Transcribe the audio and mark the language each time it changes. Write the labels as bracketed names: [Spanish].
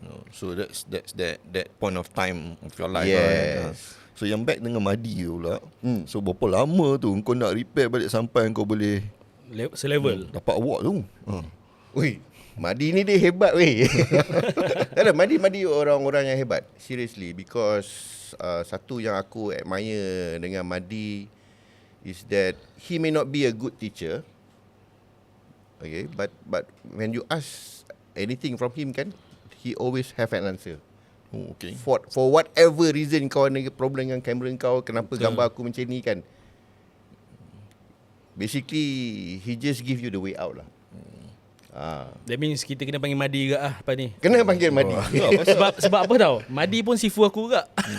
[English] So that's that point of time of your life. Yes. Right? [Malay] So yang back dengan Madi tu pula. So berapa lama tu kau nak repair balik sampai kau boleh selevel dapat award tu? Ui, Madi ni dia hebat weh. Tak ada, Madi orang-orang yang hebat. [English] Seriously, because [Malay] satu yang aku [English] admire dengan Madi is that he may not be a good teacher. Okay, but when you ask anything from him kan, he always have an answer. Oh, okay. For whatever reason [Malay] kau ada problem dengan kamera kau, kenapa gambar aku macam ni kan. [English] Basically, he just give you the way out lah. [Malay] That means kita kena panggil Madi juga apa ni. Kena panggil Madi. sebab apa tau, Madi pun sifu aku juga.